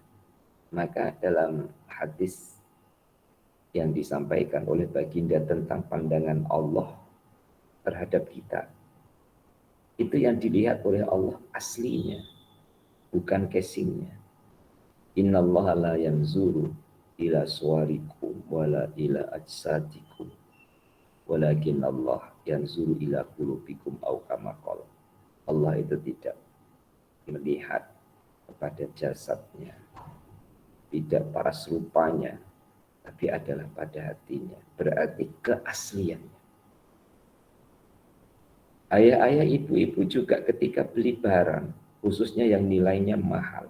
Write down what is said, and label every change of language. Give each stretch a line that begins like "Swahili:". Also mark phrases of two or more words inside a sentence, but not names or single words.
Indonesian: Maka dalam hadis yang disampaikan oleh baginda tentang pandangan Allah terhadap kita, itu yang dilihat oleh Allah aslinya, bukan casingnya.
Arabic: إن الله لا ينظر إلى صوركم ولا إلى أجسادكم ولكن الله ينظر إلى قلوبكم أو كما قال.
Indonesian: Allah itu tidak melihat kepada jasadnya, tidak paras rupanya, tapi adalah pada hatinya. Berarti keasliannya. Ayah-ayah, ibu-ibu juga ketika beli barang, khususnya yang nilainya mahal.